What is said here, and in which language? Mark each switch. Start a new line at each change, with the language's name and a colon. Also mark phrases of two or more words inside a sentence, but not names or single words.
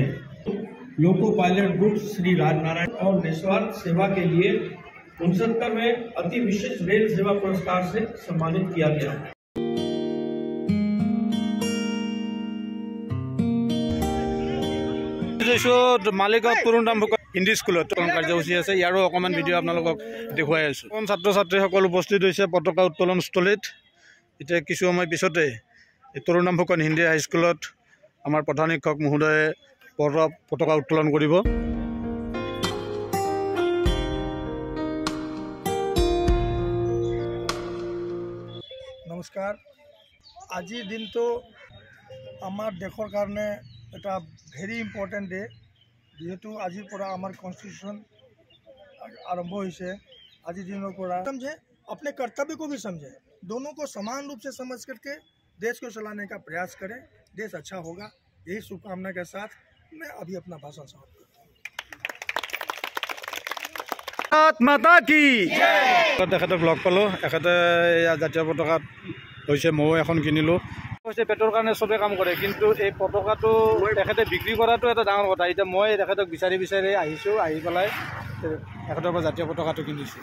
Hindi: लोको पायलट ग्रुप श्री राजनारायण और निस्वार्थ सेवा के लिए 69वें अति विशेष रेल सेवा पुरस्कार से सम्मानित किया गया।
Assamese: মালিগাঁও তৰুণ ৰামভুক হিন্দী স্কুলত কাৰ্যসূচী আছে। ইয়াৰো অকণমান ভিডিঅ' আপোনালোকক দেখুৱাই আছোঁ। ছাত্ৰ ছাত্ৰীসকল উপস্থিত হৈছে পতাকা উত্তোলন স্থলীত। এতিয়া কিছু সময় পিছতে তৰুণ নাম ফুকন হিন্দী হাইস্কুলত আমাৰ প্ৰধান শিক্ষক মহোদয়ে পতাকা উত্তোলন কৰিব। নমস্কাৰ। আজিৰ দিনটো আমাৰ দেশৰ কাৰণে এটা
English: very important day.
Assamese: যেহেতু আজিৰ পৰা আমাৰ কনষ্টিটিউশ্যন আৰম্ভ হৈছে। আজিৰ দিনৰ পৰা
Hindi: समझे अपने कर्तव्य को भी समझे, दोनों को समान रूप से समझ करके देश को चलाने का प्रयास करें। देश अच्छा होगा, यही शुभकामना के साथ मैं अभी अपना भाषण समाप्त करता हूँ। माता की
Assamese: তেখেতক লগ পালোঁ। এখেতে জাতীয় পতাকাত হৈছে, ময়ো এখন কিনিলোঁ। হৈছে পেটৰ কাৰণে চবেই কাম কৰে, কিন্তু এই পতাকাটো তেখেতে বিক্ৰী কৰাটো এটা ডাঙৰ কথা। এতিয়া মই তেখেতক বিচাৰি বিচাৰি আহিছোঁ, আহি পেলাই তেখেতৰ পৰা জাতীয় পতাকাটো কিনিছোঁ।